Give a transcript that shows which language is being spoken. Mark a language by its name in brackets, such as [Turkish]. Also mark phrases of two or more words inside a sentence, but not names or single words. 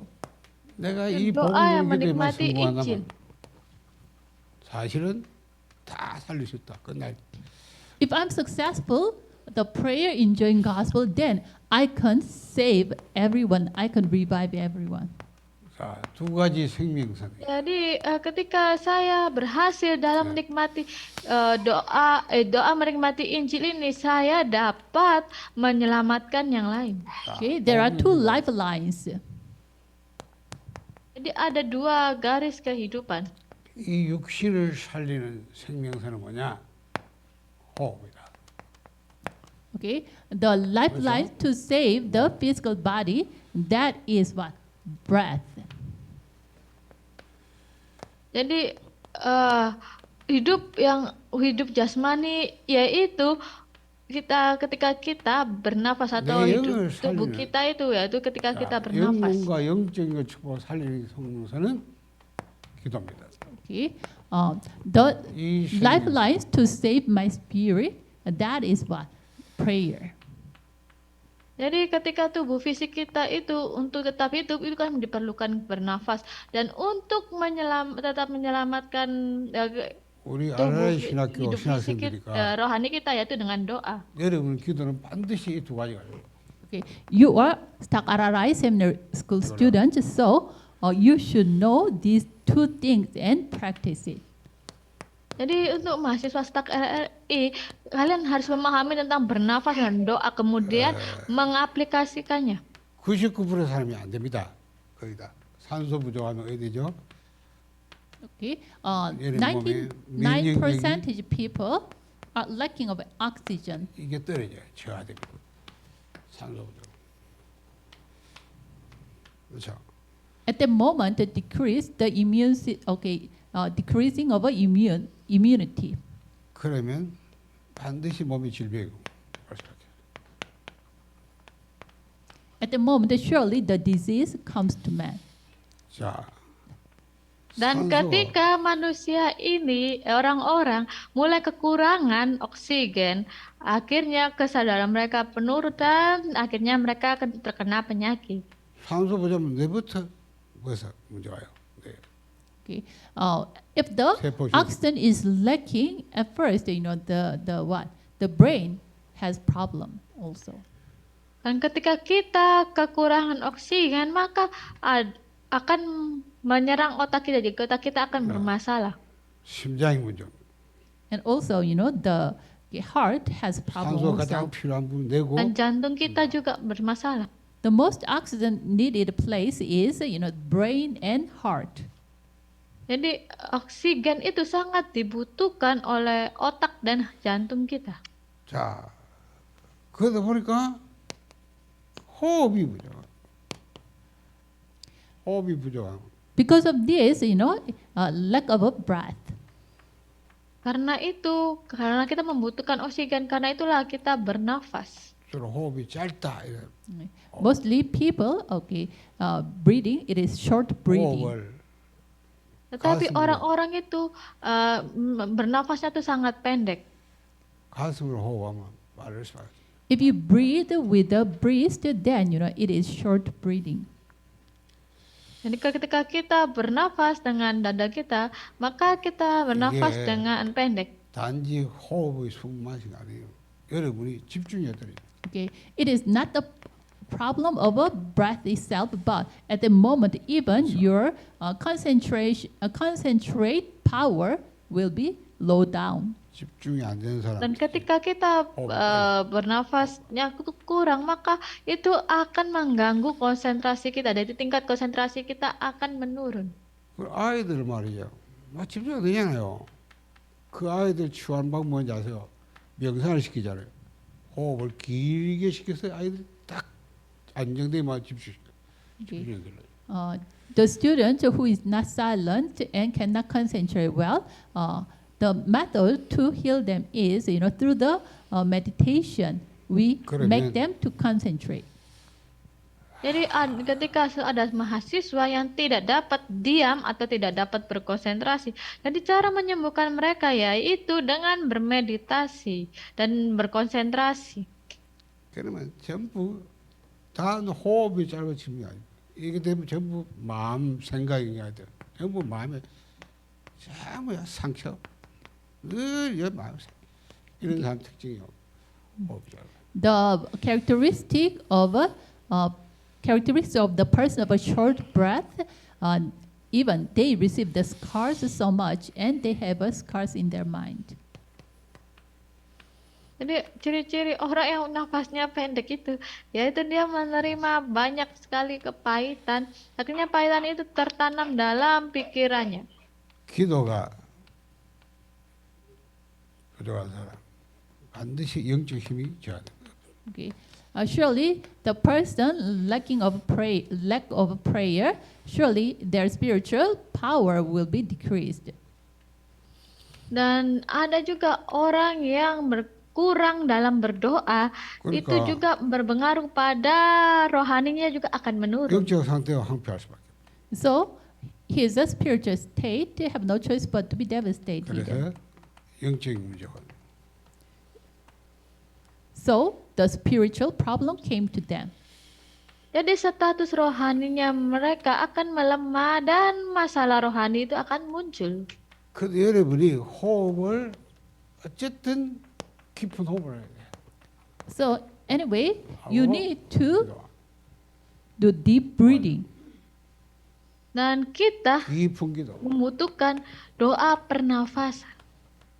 [Korean] 내가 이 복음 도아야 누리는 기도에만 [Indonesian] menikmati [Korean] 성공한다면 [Indonesian] Injil. [Korean] 사실은 다 살릴 수 있다. 끝날. [English] If I'm successful, the prayer enjoying gospel, then I can save everyone. I can revive everyone. [Korean] 자, 두 가지 생명선. [Indonesian] Jadi ketika saya berhasil dalam menikmati doa menikmati Injil ini, saya dapat menyelamatkan yang lain. [English] Okay, there are 2 lifelines. [Indonesian] Jadi ada 2 garis kehidupan. [Korean] 이 육신을 살리는 생명선은 뭐냐? 호흡이다. [English] Okay, the lifelines to save the physical body, that is what? Breath. [Indonesian] Jadi hidup jasmani yaitu ketika kita bernafas atau [Korean] 내 [Indonesian] hidup [Korean] 영을 [Indonesian] tubuh [Korean] 살리는 [Indonesian] kita itu yaitu ketika kita bernafas. [Korean] 영혼과 영적인 것 축복 살리는 성령선은 기도입니다. [English] Okay, the [Korean] 이 생명- [English] lifelines to save my spirit, that is what? Prayer. [Indonesian] Jadi ketika tubuh fisik kita itu untuk tetap hidup itu kan diperlukan bernafas dan untuk tetap menyelamatkan [Korean] 우리 [Indonesian] tubuh [Korean] 아라이 신학교 [Indonesian] hidup fisik [Korean] 신학생들이니까 [Indonesian] rohani kita yaitu dengan doa. [Korean] 여러분 기도는 반드시 이 두 가지가 돼요. [English] Okay, you are Stuck Ararai Seminary School students, so you should know these 2 things and practice it. [Indonesian] Jadi untuk mahasiswa STAK RRI, kalian harus memahami tentang bernafas dan doa, kemudian mengaplikasikannya. [Korean] 99% 사람이 안 됩니다. 거기다 산소 부족하면 어디 되죠? [English] Okay, [Korean] 얘는 몸에 [English] 99% people are lacking of oxygen. [Korean] 이게 떨어져요. 저하됩니다. 산소 부족. 그렇죠. [English] At the moment, the decrease the decreasing of immunity. [Korean] 그러면 반드시 몸이 질병이고 할 수밖에. [English] At the moment, surely the disease comes to man. [Korean] 자, [Indonesian] Dan [Korean] 산소가 [Indonesian] ketika manusia ini, orang-orang mulai kekurangan oksigen, akhirnya kesadaran mereka menurun dan akhirnya mereka akan terkena penyakit. [Korean] 산소 부족하면 뇌부터 뭐서 문제 와요. 네. [English] Okay, if the [Korean] 세포 [English] oxygen is lacking, at first, the brain has problem also. [Indonesian] Dan ketika kita kekurangan oksigen, maka akan menyerang otak kita, jadi otak kita akan bermasalah. [Korean] 심장이 문제. [English] And also, the heart has problem [Korean] 산소가 [English] also. [Korean] 가장 필요한 부분 내고 [Indonesian] Dan jantung kita juga bermasalah. [English] The most oxygen needed place is, brain and heart. [Indonesian] Jadi oksigen itu sangat dibutuhkan oleh otak dan jantung kita. [Korean] 자, 그러다 보니까 호흡이 부족. 호흡이 부족하고 [English] Because of this, lack of a breath. [Indonesian] Karena kita membutuhkan oksigen, karena itulah kita bernafas. [Korean] 주로 호흡이 짧다. 이래. [English] Mostly people, breathing, it is short breathing. [Korean] 호흡을 [Indonesian] Tetapi [Korean] 가슴으로. [Indonesian] orang-orang itu bernafasnya tuh sangat pendek. [Korean] 가슴으로 호흡하면 빠를 수밖에. [English] If you breathe with the breast, then, it is short breathing. [Indonesian] Jadi ketika kita bernafas dengan dada kita, maka kita bernafas Iya. dengan pendek. [Korean] 단지 호흡의 숨맛이 아니에요. 여러분이 집중해야 돼요. [English] Okay, it is not the problem of a breath itself, but at the moment, even your concentrate power will be low down. [Korean] 집중이 안 되는 사람. [Indonesian] Dan ketika kita bernafasnya kurang, maka itu akan mengganggu konsentrasi kita. Jadi tingkat konsentrasi kita akan menurun. [Korean] 그 아이들 말이죠. 막 집중 안 되잖아요. 그 아이들 치유하는 방법 뭔지 아세요? 명상을 시키잖아요. 호흡을 길게 시켜서 아이들 딱 안정되면 집중시켜요. [English] Okay. [Korean] 집중이 걸려요. [English] The student who is not silent and cannot concentrate well, the method to heal them is, through the meditation. We make [Korean] 그러면- [English] them to concentrate. [Indonesian] Jadi ketika ada mahasiswa yang tidak dapat diam atau tidak dapat berkonsentrasi, jadi cara menyembuhkan mereka yaitu dengan bermeditasi dan berkonsentrasi. [Korean] 그러면 전부 다 호흡이 짧아지는 게 아니에요. 이게 되면 전부 마음 생각이 돼요. 전부 마음에 전부야 상처. 늘 마음 이런 사람 특징이요. 호흡 짧아. [English] The characteristic of the person of a short breath, even they receive the scars so much, and they have scars in their mind. [Indonesian] Jadi ciri-ciri orang yang nafasnya pendek itu, yaitu dia menerima banyak sekali kepahitan. Akhirnya pahitan itu tertanam dalam pikirannya. [Korean] 기도가 부족한 사람 반드시 영적 힘이 저하돼. [English] Okay. Surely the person lack of prayer, surely their spiritual power will be decreased. [Indonesian] Dan ada juga orang yang kurang dalam berdoa, itu [Korean] 그러니까 [Indonesian] juga berpengaruh pada rohaninya juga akan menurun. [Korean] 영적 상태가 황폐할 수밖에. [English] So his spiritual state have no choice but to be devastated. [Korean] 그래서 영적인 문제가. [English] So the spiritual problem came to them. [Indonesian] Jadi status rohaninya mereka akan melemah dan masalah rohani itu akan muncul. [Korean] 그 여러분이 호흡을 어쨌든 깊은 호흡을 해야 돼. [English] So anyway, you [Korean] 호흡. [English] need to do deep breathing. [Indonesian] Dan kita [Korean] 깊은 기도. [Indonesian] membutuhkan doa pernafasan.